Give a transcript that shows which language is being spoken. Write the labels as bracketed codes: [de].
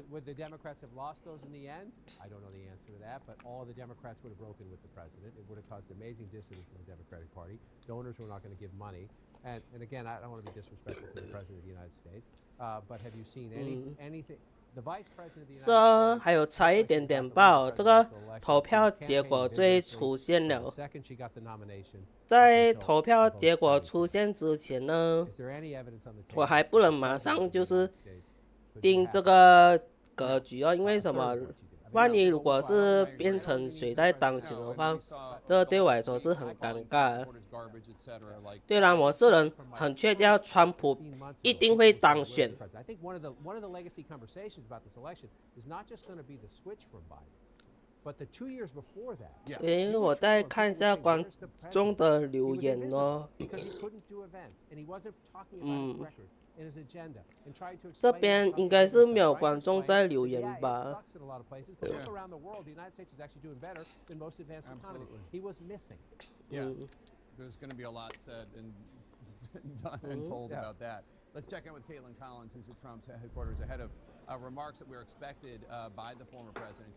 [en] Would the Democrats have lost those in the end? I don't know the answer to that, but all the Democrats would have broken with the president. It would have caused amazing dissonance in the Democratic Party. Donors were not going to give money. And again, I don't want to be disrespectful to the President of the United States, but have you seen anything? The Vice President of the United States. [zh] 说还有差一点点报，这个投票结果最出现了。 [en] Second, she got the nomination. [zh] 在投票结果出现之前呢， [en] Is there any evidence on the table? [zh] 我还不能马上就是定这个格局哦，因为什么？万一如果是变成谁在当选的话，这对我来说是很尴尬的。虽然我是人很确定川普一定会当选。 [en] I think one of the legacy conversations about this election is not just going to be the switch from Biden, but the 2 years before that. [zh] 因为我再看一下观众的留言哦。 [en] Because he couldn't do events, and he wasn't talking about his record and his agenda, and trying to explain. [zh] 这边应该是没有观众在留言吧？ [en] Sucks in a lot of places, but look around the world, the United States is actually doing better than most advanced economies. He was missing. Yeah, there's going to be a lot said and done and told about that. Let's check in with Caitlin Collins, who's at Trump's headquarters, ahead of remarks that were expected by the former president.